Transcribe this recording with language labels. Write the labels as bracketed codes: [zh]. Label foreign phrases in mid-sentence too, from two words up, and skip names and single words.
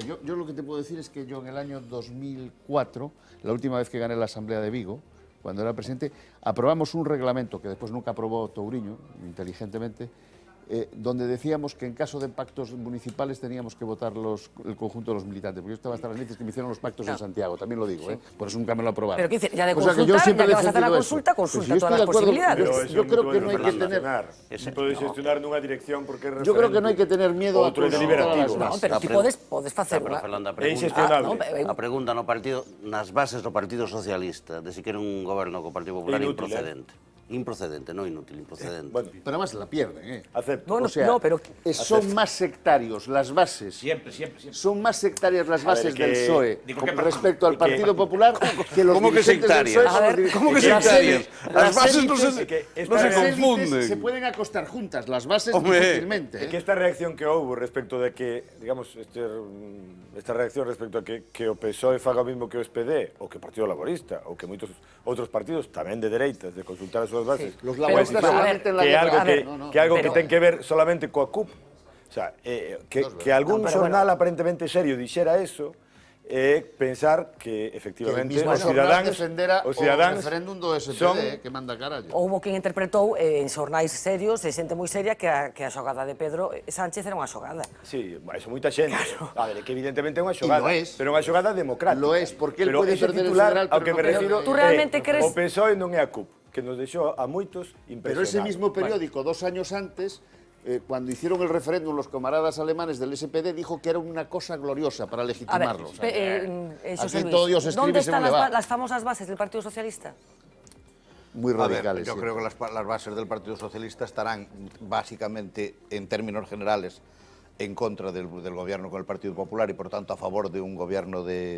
[es] Yo lo que te puedo decir es que yo en el año 2004, la última vez que gané la Asamblea de Vigo, cuando era presidente, aprobamos un reglamento que después nunca aprobó Touriño, inteligentemente, donde decíamos que en caso de pactos municipales teníamos que votar el conjunto de los militantes, porque yo estaba hasta las narices que me hicieron los pactos en Santiago, también lo digo, por eso nunca me lo aprobaron. Pero ¿qué dice? Ya de O sea, que consultar, yo siempre ya que he vas a hacer la defendido eso. consulta Pues si yo todas las estoy de acuerdo, posibilidades. yo creo que no hay que tener... [gl] Non podes gestionar nunha dirección porque é [es] Yo creo que no hay que tener miedo a [gl] outro é consultar a las deliberativo. [es] No, bases. [gl] pero ti podes facer Pero, unha... Fernanda, É inxestionable. a pregunta no partido, nas bases do Partido Socialista, de si quere un goberno co Partido Popular [es] Inútil, improcedente. Improcedente, no inútil, improcedente. Bueno, Pero además la pierden, acepto. Bueno, O sea, no, pero... son más sectarios las bases. Siempre. Son más sectarias las bases que- del PSOE digo con que- respecto al que- Partido Popular que los ¿Cómo que dirigentes del sectarias? PSOE A con ver, los dirigentes- ¿cómo que Las sectarias? élites- Las bases no élites- se- que no se las élites confunden. se pueden acostar juntas, las bases Hombre. difícilmente. [gl] É que esta reacción que houve respecto de que, digamos, esta reacción respecto a que o PSOE faga o mismo que o SPD, ou que o Partido Laborista, ou que moitos outros partidos tamén de dereitas, de consultar as súas bases. [es] Los Pero, laboristas a ver, solamente en la que guerra. algo a ver, que algo que pero- [gl] ten que ver solamente coa CUP. [es] O sea, que algún No, pero [gl] xornal aparentemente serio dixera eso, pensar que [es] Que el efectivamente mismo [gl] os xornal cidadáns defendera os o cidadáns referéndum do son SPD, que manda carallo. Houbo quen interpretou en xornais serios e xente moi seria que a xogada de Pedro Sánchez era unha xogada. [es] Sí, eso [gl] moita xente. A ver, é que evidentemente é unha xogada, [es] lo es. [gl] pero é unha xogada democrática. [es] Lo es, porque él [gl] Pero [es] puede [gl] ese [es] perder el [gl] titular, [es] federal, [gl] ao [es] pero [gl] que [es] no [gl] me [es] creo [gl] refiro, [es] que- ¿Tú realmente crees? [gl] O PSOE non é a CUP, que nos deixou a moitos impresionados. [es] Pero ese mismo Vale. periódico, 2 años antes, cuando hicieron el referéndum los camaradas alemanes del SPD, dijo que era una cosa gloriosa para A ver, legitimarlos. Xosé Aquí todo Dios Luis, escribe ¿dónde según están le va. las famosas bases del Partido Socialista? Muy A ver, radicales. yo sí. creo que las bases del Partido Socialista estarán básicamente, en términos generales, en contra del gobierno con el Partido Popular y por tanto a favor de un gobierno de...